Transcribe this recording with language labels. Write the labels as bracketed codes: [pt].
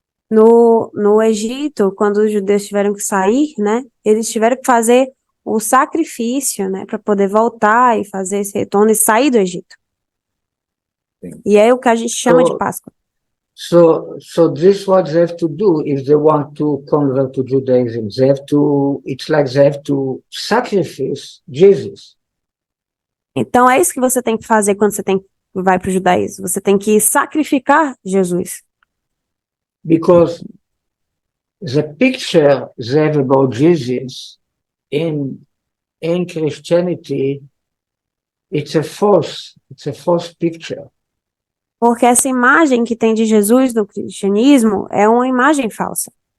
[pt] no Egito, quando os judeus tiveram que sair, né, eles tiveram que fazer o sacrifício, né, para poder voltar e fazer esse retorno e sair do Egito. Sim. E é o que a gente chama de Páscoa. [en] So this is what they have to do if they want to convert to Judaism. It's like they have to sacrifice Jesus. [pt] Então é isso que você tem que fazer quando você vai para o judaísmo. Você tem que sacrificar Jesus. [en] Because the picture they have about Jesus in Christianity, it's a false picture. [pt] Porque essa imagem que tem de Jesus no cristianismo é uma imagem falsa.